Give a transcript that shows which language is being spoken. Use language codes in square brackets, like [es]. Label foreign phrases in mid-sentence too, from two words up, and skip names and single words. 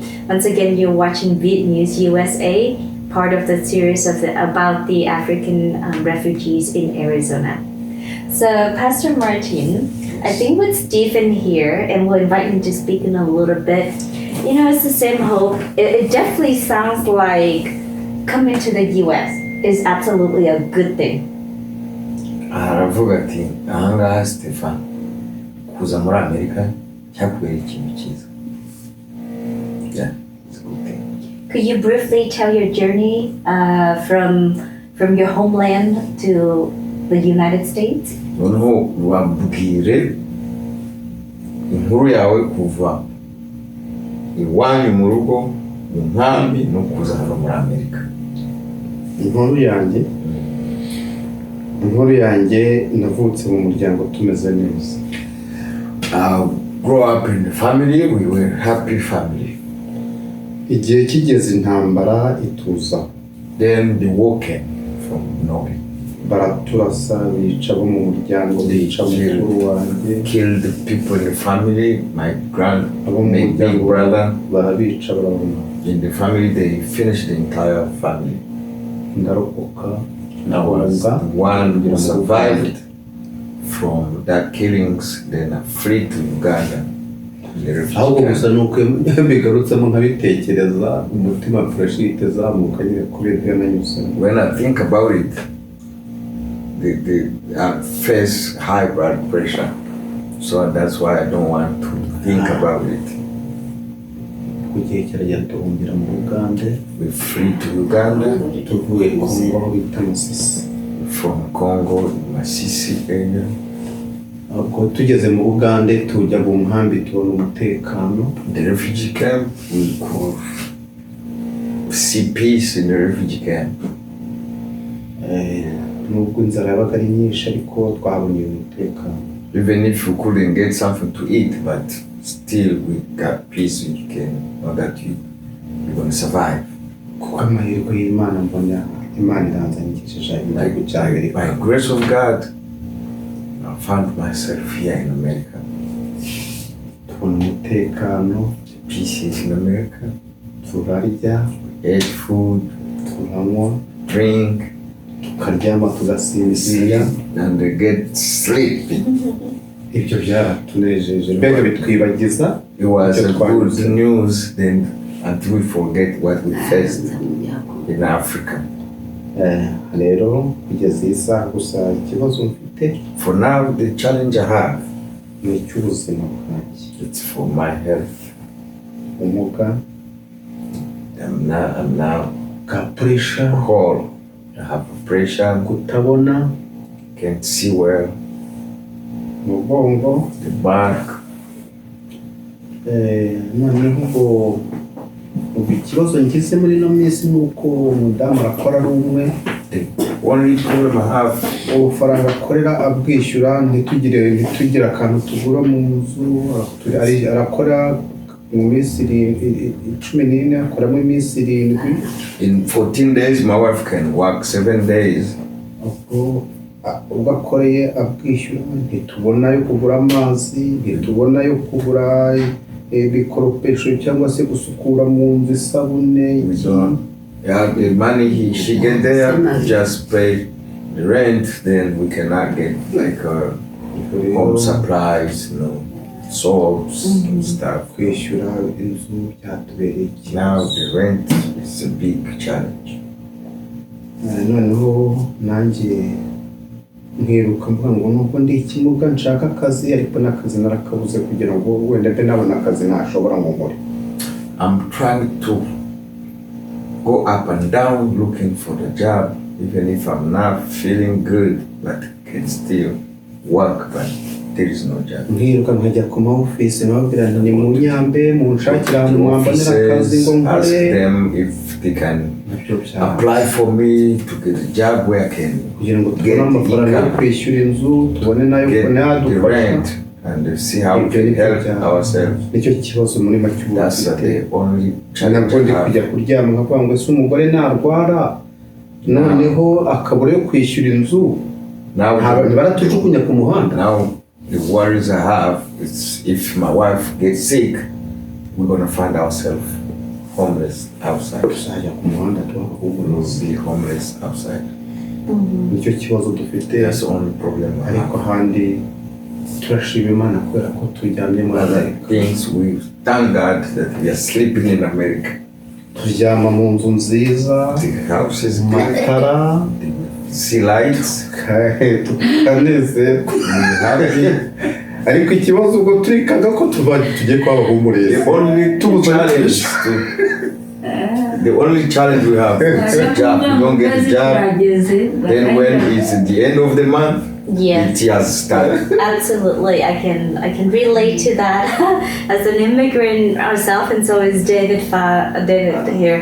[en] Once again, you're watching Viet News USA, part of the series about the African refugees in Arizona. So, Pastor Martin, I think with Stephen here, and we'll invite him to speak in a little bit, you know, it's the same hope. It definitely sounds like coming to the U.S. is absolutely a good thing. [rw] Aravuga ati ahangaha Stephane kuza muri Amerika cyakubera ikintu cyiza. [en] Yeah, it's a good thing. Could you briefly tell your journey from your homeland to the United States? [rw] Noneho wabwire inkuru yawe kuva iwanyu mu rugo mu nkambi no kuza hano muri Amerika. Inkuru yanjye navutse mu muryango tumeze neza. [en] Grow up in the family, we were happy family. [rw] Igihe kigeze intambara ituza. [en] Then the war came from Norway. [rw] Baraturasa bica bo mu muryango, bica mukuru wanjye. [en] Killed the people in the family, my big brother. [rw] Barabica barabona. [en] In the family, they finished the entire family. [rw] Ndarokoka. [en] I was the one who survived from that killings, then I fled to Uganda. [rw] Ahubwo gusa nuko bigarutsemo nkabitekereza umutima pressure izamuka nyine kuri ibyo nanyuze. [en] When I think about it, I face high blood pressure, so that's why I don't want to think about it. [rw] Kugiye kirajya tuhungira mu Uganda. [en] We flee to Uganda. [rw] Tuvuye Kongo aho bita Masisi. [en] From Congo, Masisi area. [rw] Ubwo tugeze mu Uganda tujya mu nkambi tubona umutekano. [en] The refugee camp, we could see peace in the refugee camp. [rw] Nubwo inzara yabaga ari nyinshi ariko twabonye umutekano. [en] Even if we couldn't get something to eat, but still we got peace. We can know that you're going to survive. [rw] Kuko amahirwe y'Imana mbona Imana iranzanyikishije igihugu cya Amerika. [en] By grace of God, I found myself here in America. [rw] Tubona umutekano. [en] Peace is in America. [rw] Turarya. [en] We ate food. [rw] Turanywa. [en] Drink. [rw] Tukaryama tugasinzira. [en] And they get sleep. [rw] Ibyo byaratunejeje. Mbega bitwibagiza. [en] It was a good news then until we forget what we faced in Africa. [rw] Rero kugeza isa gusa ikibazo mfite. [en] For now, the challenge I have [rw] ni cy'ubuzima bwanjye. [en] It's for my health. [rw] ubumuga [en] I'm now [rw] bwa puresha, [en] whole. I have pressure, [rw] kutabona [en] can't see well, [rw] umugongo. [en] the back. [rw] Noneho ngo ubu ikibazo ngize muri ino minsi ni uko umudamu arakora ari umwe, [en] The only problem I have, [rw] ubufaranga akorera abwishyura ntitugire akantu tugura mu nzu. Arakora mu minsi 14, akoramo iminsi 7. [en] in 14 days, my wife can work 7 days. [rw] Ubwo akoreye abwishyura ntitubona yo kugura amazi, ntitubona yo kugura ibikoropesho cyangwa se gusukura mu nzu, isabune. [en] Yeah, the money she get there, just pay the rent, then we cannot get like home supplies, soaps and stuff. [rw] Kwishyura inzu byatubereye [en] Now [rw] ikibazo. [en] the rent is a big challenge. [rw] Noneho nanjye nkiruka mvuga ngo nubwo ndi ikimuga nshaka akazi, ariko n'akazi narakabuze kugira ngo wenda mbe nabona akazi ntashobora ngo nkore. [en] I'm trying to go up and down looking for the job, even if I'm not feeling good, but can still work, but there is no job. [rw] Nkiruka nkajya ku ma office nababwira nti ni mu Nyambe munshakira ahantu mwambonera akazi ngo [en] Ask [rw] nkore, [en] them if they can [rw] nabyo byaba [en] apply for me to get a job where I can [rw] kugira ngo [en] get [rw] tubone amafaranga yo [en] income, [rw] kwishyura inzu, tubone nayo [en] get the [rw] yadufasha. [en] rent, and see how we [rw] Ibyo [en] can [rw] ni byo [en] help [rw] byaba. [en] ourselves. [rw] Nicyo kibazo muri make ubu [en] That's [rw] dufite. [en] the only challenge [rw] Ntabwo ndi [en] I [rw] kujya [en] have. [rw] kuryama nkavuga ngo ese umugore narwara noneho akabura yo kwishyura inzu, [en] Now, [rw] baratujugunya ku muhanda. [en] now the worries I have is if my wife gets sick, we're gonna find ourselves homeless outside. [rw] Tuzajya ku muhanda [en] We'll be homeless outside. [rw] nicyo kibazo dufite. [en] That's the only problem I [rw] Ariko [en] have. [rw] ahandi turashima Imana kubera ko turyamye muri [en] Other [rw] Amerika. [en] things, we thank God that we are sleeping in America. [rw] Turyama mu nzu nziza, [en] The house is [rw] mu [en] good, [rw] matara, [en] the sea lights, [rw] tukanezerwa. [en] we're happy. [rw] Ariko ikibazo ubwo turikaga ko tugiye kwabahumuriza. [en] The only challenge the only challenge we have is a job. We don't get a job. Then when it's at the end of the month, Yeah. it has started. Absolutely, I can relate to that. As an immigrant ourselves, and so is David here.